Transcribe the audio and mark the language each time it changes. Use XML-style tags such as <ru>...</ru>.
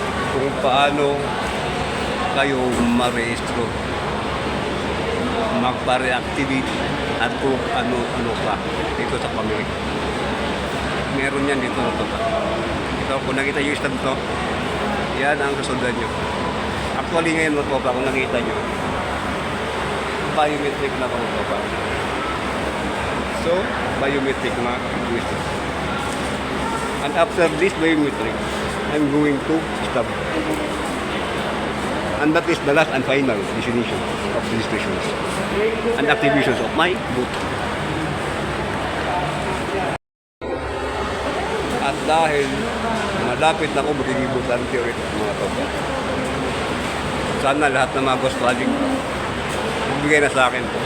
<tl>Kung paano kayo marehistro, magpa-reactivate at kung ano pa dito sa Comelec. Meron yan dito na tropa. Ito, kung nakita yung stamp to, yan ang kasundan nyo. Actually ngayon mga tropa, kung nakita nyo, biometric na mga tropa. So, biometric na twist.</tl> <en>And after this biometric, I'm going to stop. And that is the last and final destination of registrations and activations of my vote.</en> <tl>At dahil malapit na ako magiging botante ulit mga tropa, sana lahat ng mga boss colleague nagbigay na sa akin.</tl>